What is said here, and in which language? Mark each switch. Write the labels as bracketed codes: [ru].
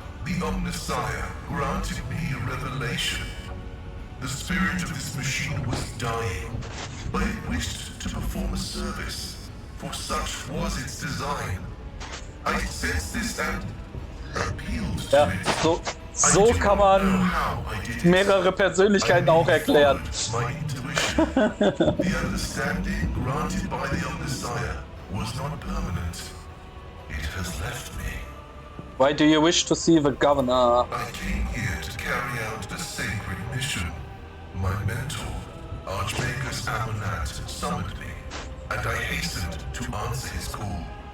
[en] The Omnissiah granted me a revelation. The spirit of this machine was dying, but it wished to perform a service, for such was its design. I sensed this and appealed to [de] Ja, [en] it. [de] so kann man mehrere Persönlichkeiten auch erklären. [en] My intuition, the understanding granted by the Omnissiah, was not permanent. It has left me. Why do you wish to see the governor? I came here to carry out a sacred mission. My mentor, Archmagus Amonat, summoned me, and I hastened to answer his call.